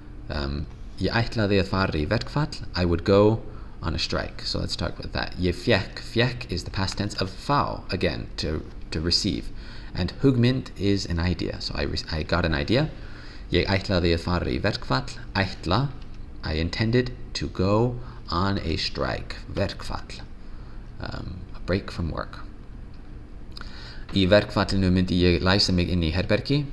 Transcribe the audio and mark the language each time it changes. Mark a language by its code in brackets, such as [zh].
[is] Ég ætlaði að fara í verkfall. [en] I would go on a strike. So let's talk about that. Ég fékk. Fékk is the past tense of fá, again, to receive. And hugmynd is an idea. So I got an idea. [is] Ég ætlaði að fara í verkfall. Ætla, I intended to go on a strike. Verkfall. A break from work. Í verkfallinu myndi ég læsa mig inn í herbergi.